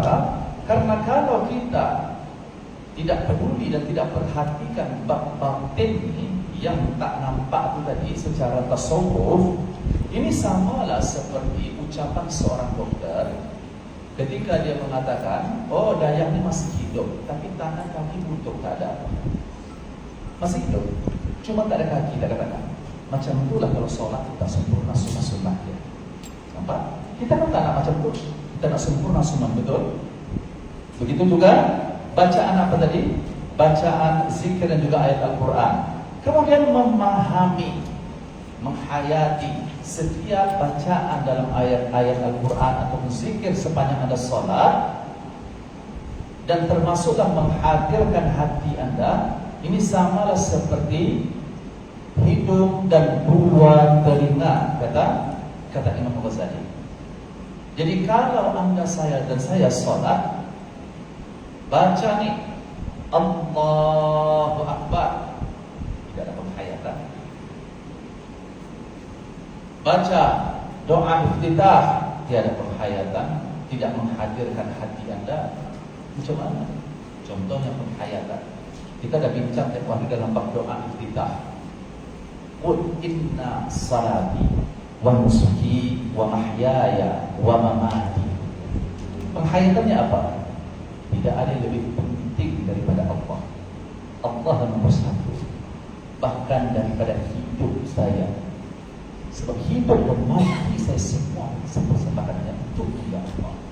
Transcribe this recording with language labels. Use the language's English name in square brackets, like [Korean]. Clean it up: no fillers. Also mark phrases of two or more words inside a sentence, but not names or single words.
[Malay] Karena kalau kita tidak peduli dan tidak perhatikan bab batin ini yang tak nampak itu tadi secara tasawuf, ini samalah seperti ucapan seorang dokter ketika dia mengatakan, oh Dayang ini masih hidup, tapi tangan kaki buntuk, tak ada. Masih hidup, cuma tak ada kaki, tak ada tangan. Macam itulah kalau sholat kita sempurna sunnah dia. Nampak? Kita kan tak nak macam itu. Kita nak sempurna sunnah, betul? Begitu juga bacaan apa tadi? Bacaan zikir dan juga ayat Al-Quran. Kemudian memahami, menghayati setiap bacaan dalam ayat-ayat Al-Quran atau zikir sepanjang Anda sholat. Dan termasuklah menghadirkan hati Anda. Ini samalah seperti hidung dan dua telinga, kata Imam Ghazali. Jadi kalau Anda, saya dan saya sholat, baca nih [Arabic] الله أكبر, [Malay] tidak ada penghayatan. Baca doa iftitah, tiada penghayatan, tidak menghadirkan hati Anda. Macam mana? Contohnya penghayatan. Kita dah bincang tiap hari dalam bab doa iftitah. [Arabic] قل إن صلاتي ونسكي ومحياي ومماتي. [Malay] Penghayatannya apa? Tidak ada yang lebih penting daripada Allah. Allah nomor satu. Bahkan daripada hidup saya. Sebab hidup dan mati saya semua persembahkannya untuk dia Allah.